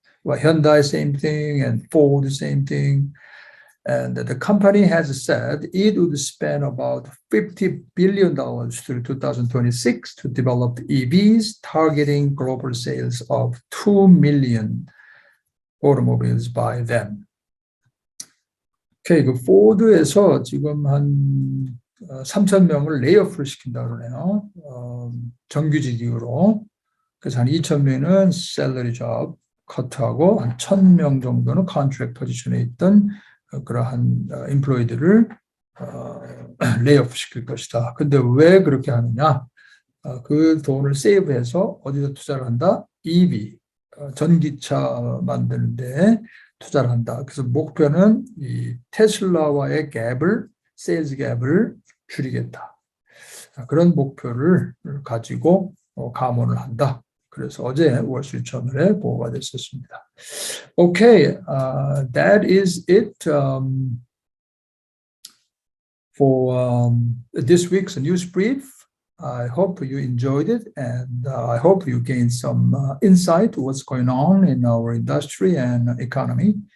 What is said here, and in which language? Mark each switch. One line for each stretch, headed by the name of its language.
English: Well, Hyundai, same thing, and Ford, same thing. And the company has said it would spend about $50 billion through 2026 to develop EVs, targeting global sales of 2 million automobiles by then.
Korean: 오케이, 그 포드에서 지금 한 3,000명을 레이오프를 시킨다 그러네요. 정규직으로. 그래서 한 2,000명은 셀러리 잡 커트하고 한 1,000명 정도는 컨트랙 포지션에 있던 그러한 인플로이들을 레이오프 시킬 것이다. 근데 왜 그렇게 하느냐? 그 돈을 세이브해서 어디서 투자를 한다? EV, 전기차 만드는데 투자를 한다. 그래서 목표는 이 테슬라와의 갭을, 세일즈 갭을 줄이겠다. 그런 목표를 가지고 감원을 한다. 그래서 어제 월스트리트저널에 보고가 됐었습니다.
English: Okay, that is it for this week's news brief. I hope you enjoyed it, and I hope you gained some insight to what's going on in our industry and economy.